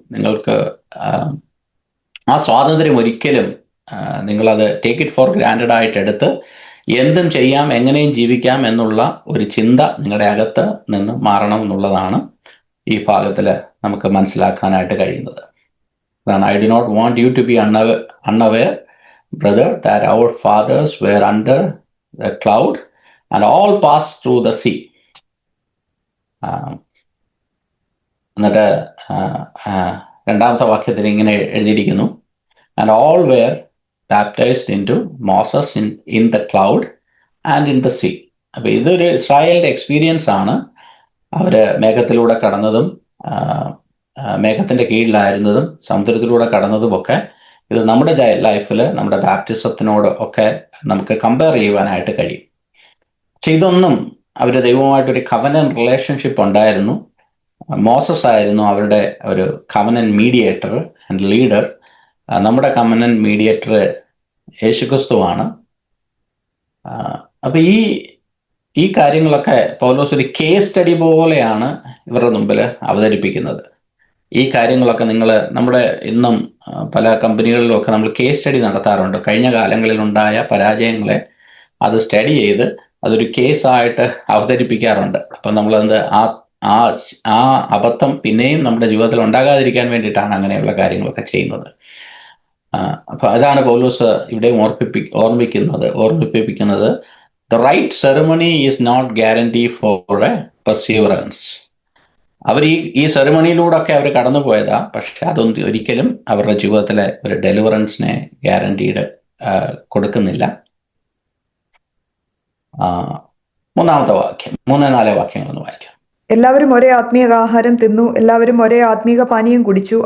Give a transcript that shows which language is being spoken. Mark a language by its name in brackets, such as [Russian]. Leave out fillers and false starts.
[Malayalam] നിങ്ങൾക്ക് ആ സ്വാതന്ത്ര്യം ഒരിക്കലും നിങ്ങളത് [English] take it for granted [Malayalam] ആയിട്ട് എടുത്ത് എന്തും ചെയ്യാം, എങ്ങനെയും ജീവിക്കാം എന്നുള്ള ഒരു ചിന്ത നിങ്ങളുടെ അകത്ത് നിന്ന് മാറണം എന്നുള്ളതാണ് ഈ ഭാഗത്തിൽ നമുക്ക് മനസ്സിലാക്കാനായിട്ട് കഴിയുന്നത്. അതാണ്, [English] I do not want you to be unaware, brother, that our fathers were under the cloud and all passed through the sea. [Malayalam] എന്നിട്ട് രണ്ടാമത്തെ വാക്യത്തിൽ ഇങ്ങനെ എഴുതിയിരിക്കുന്നു, [English] and all were baptized into Moses in the cloud and in the sea. [Malayalam] അപ്പൊ ഇതൊരു ഇസ്രായേലിന്റെ experience ആണ്. അവര് മേഘത്തിലൂടെ കടന്നതും മേഘത്തിന്റെ കീഴിലായിരുന്നതും സമുദ്രത്തിലൂടെ കടന്നതും ഒക്കെ ഇത് നമ്മുടെ ലൈഫിൽ നമ്മുടെ ബാപ്റ്റിസത്തിനോട് ഒക്കെ നമുക്ക് കമ്പയർ ചെയ്യുവാനായിട്ട് കഴിയും. പക്ഷെ ഇതൊന്നും അവർ ദൈവവുമായിട്ടൊരു കവനൻ റിലേഷൻഷിപ്പ് ഉണ്ടായിരുന്നു. മോസസ് ആയിരുന്നു അവരുടെ ഒരു കവനൻ മീഡിയേറ്റർ ആൻഡ് ലീഡർ. നമ്മുടെ കവനൻ മീഡിയേറ്റർ യേശുക്രിസ്തുവാണ്. അപ്പൊ ഈ കാര്യങ്ങളൊക്കെ പൗലോസ് ഒരു കേസ് സ്റ്റഡി പോലെയാണ് ഇവരുടെ മുമ്പിൽ അവതരിപ്പിക്കുന്നത്. ഈ കാര്യങ്ങളൊക്കെ നമ്മുടെ ഇന്നും പല കമ്പനികളിലും ഒക്കെ നമ്മൾ കേസ് സ്റ്റഡി നടത്താറുണ്ട്. കഴിഞ്ഞ കാലങ്ങളിൽ ഉണ്ടായ പരാജയങ്ങളെ അത് സ്റ്റഡി ചെയ്ത് അതൊരു കേസായിട്ട് അവതരിപ്പിക്കാറുണ്ട്. അപ്പം നമ്മളത് ആ അബദ്ധം പിന്നെയും നമ്മുടെ ജീവിതത്തിൽ ഉണ്ടാകാതിരിക്കാൻ വേണ്ടിയിട്ടാണ് അങ്ങനെയുള്ള കാര്യങ്ങളൊക്കെ ചെയ്യുന്നത്. അപ്പൊ അതാണ് പൗലോസ് ഇവിടെ ഓർമ്മിപ്പിക്കുന്നത്. [English] The right ceremony is not guarantee for a perseverance. [Malayalam] അവർ ഈ സെറിമണിയിലൂടെ ഒക്കെ അവർ കടന്നു പോയതാ, പക്ഷെ അതൊന്നും ഒരിക്കലും അവരുടെ ജീവിതത്തിലെ ഒരു ഡെലിവറൻസിനെ ഗ്യാരണ്ടീഡ് കൊടുക്കുന്നില്ല. മൂന്നാമത്തെ വാക്യം, 3-4 വാക്യങ്ങളൊന്ന് വായിക്കാം. എല്ലാവരും ഒരേ ആത്മീയ ആഹാരം തിന്നു, എല്ലാവരും ഒരേ ആത്മീക പാനീയം കുടിച്ചു.